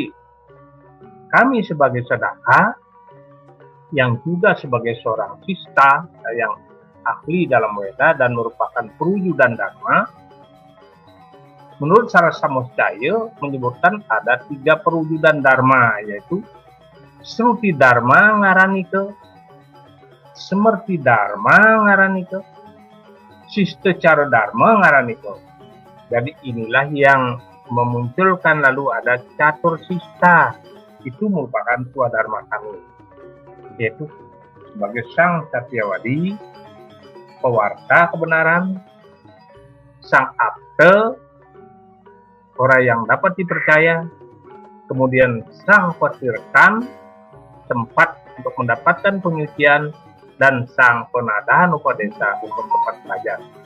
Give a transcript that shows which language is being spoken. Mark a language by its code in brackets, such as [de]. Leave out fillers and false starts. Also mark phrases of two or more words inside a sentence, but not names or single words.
[id] Kami sebagai sadaka, yang juga sebagai seorang sista, yang ahli dalam Weda dan merupakan perwujudan Dharma, menurut Sarasa Mostaya menyebutkan ada 3 perwujudan Dharma, yaitu [kaw] Sruti Dharma ngaranike, Semerti Dharma ngaranike, Sistecara Dharma ngaranike. [id] Jadi inilah yang memunculkan lalu ada catur sista. Itu merupakan Swadharma kami, yaitu sebagai Sang Satyawadi, pewarta kebenaran, Sang Abte, orang yang dapat dipercaya, kemudian Sang Pasirkan, tempat untuk mendapatkan penyucian, dan Sang Penadahan Upadesa untuk tempat belajar.